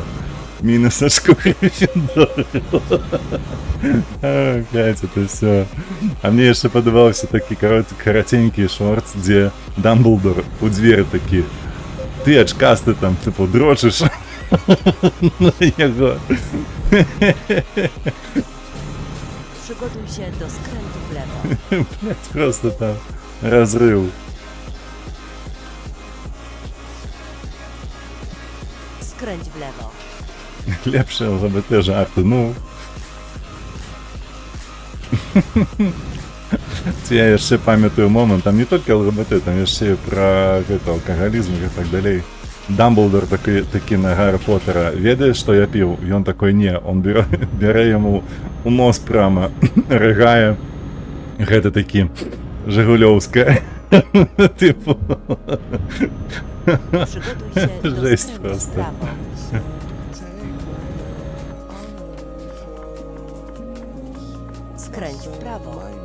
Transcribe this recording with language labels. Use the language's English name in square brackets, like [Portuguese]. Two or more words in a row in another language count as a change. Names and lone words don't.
[Belarusian] Мінусачку Гриффіндору. [Russian] Блядь, это все. [Belarusian] А мне яшчэ падабаўся такі караценькі шорт, дзе Дамблдор у дзверы такі: ты ачкасты там, типу, дрочыш на яго. [Polish] Przygotuj się do skrętu w lewo. [Russian] Блядь, просто там разрыв. [Polish] Skręć w lewo. [Belarusian] Лепшие ЛГБТ жарты, ну. Я яшчэ памятаю момент, там не толькі ЛГБТ, там яшчэ пра алкагалізм і так далей. Дамблдор такі на Гаррі Поттера: ведаеш, што я піў? Ён такой: не, он бярэ яму у нос прама, рыгае. Гэта такі жигулёўская. Типу. [Polish] Przygotuj się do [Belarusian] Жесть [Polish] skrętu w [Belarusian] просто. [Polish] prawo. Skręć w prawo.